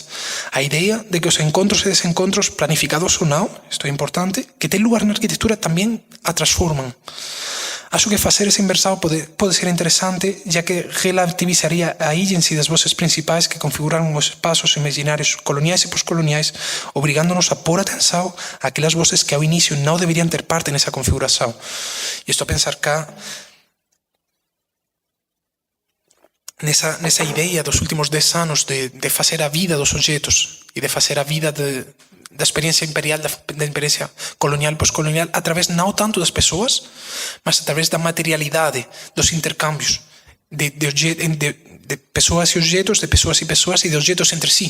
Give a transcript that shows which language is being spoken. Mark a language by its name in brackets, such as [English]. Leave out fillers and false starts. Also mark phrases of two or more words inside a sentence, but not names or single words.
[Galician] A idea de que os encontros e desencontros planificados ou non, isto é importante, que ten lugar na arquitectura tamén a transforman. Acho que facer esa inversão pode ser interesante, ya que relativizaría a agency das voces principais que configuraron os espaços imaginarios coloniais e poscoloniais, obrigándonos a pôr atenção àquelas voces que ao inicio non deberían ter parte nesa configuração. [Portuguese] E estou a pensar cá nessa ideia dos últimos 10 anos de facer a vida dos objetos e de facer a vida da experiência imperial, da experiência colonial e poscolonial, através não tanto das pessoas, mas através da materialidade, dos intercâmbios de pessoas e objetos, de pessoas e de objetos entre si.